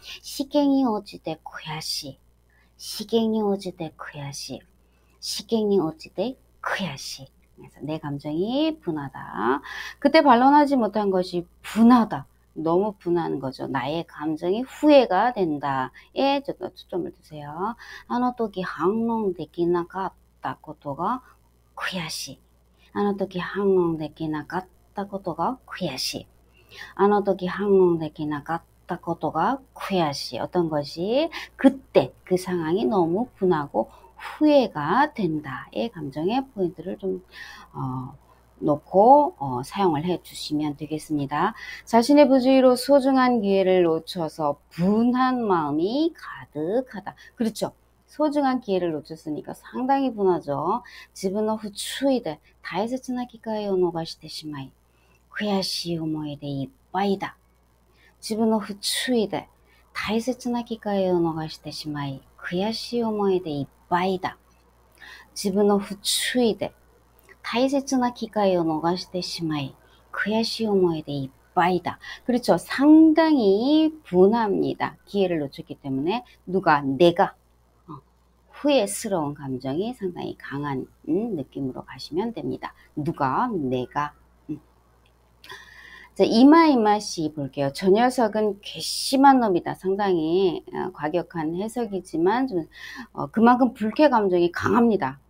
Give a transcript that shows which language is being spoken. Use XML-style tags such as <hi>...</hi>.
<ko>시갱이 오지대 쿠야시 시갱이 오지대 쿠야시 시갱이 오지대 쿠야시 그래서 내 감정이 분하다. 그때 반론하지 못한 것이 분하다. 너무 분한 거죠. 나의 감정이 후회가 된다에 초점을 두세요.</ko> <ja>あの時反論できなかったことが悔しい。あの時反論できなかったことが悔しい。あの時反論できなかったことが悔しい.</ja> <ko>어떤 것이 그때 그 상황이 너무 분하고 후회가 된다의 감정의 포인트를 좀 놓고 사용을 해 주시면 되겠습니다. 자신의 부주의로 소중한 기회를 놓쳐서 분한 마음이 가득하다. 그렇죠. 소중한 기회를 놓쳤으니까 상당히 분하죠.</ko> <ja>自分の不注意で大切な機会を逃してしまい悔しい思いでいっぱいだ。自分の不注意で大切な機会を逃してしまい悔しい思いでいっぱいだ。自分の不注意で大切な機会を逃してしまい悔しい思いでいっぱいだ.</ja> <ko>그렇죠. 상당히 분합니다. 기회를 놓쳤기 때문에 내가 후회스러운 감정이 상당히 강한 느낌으로 가시면 됩니다. 내가 자, 이마이마시 볼게요. 저 녀석은 괘씸한 놈이다. 상당히 과격한 해석이지만 좀 그만큼 불쾌 감정이 강합니다.</ko>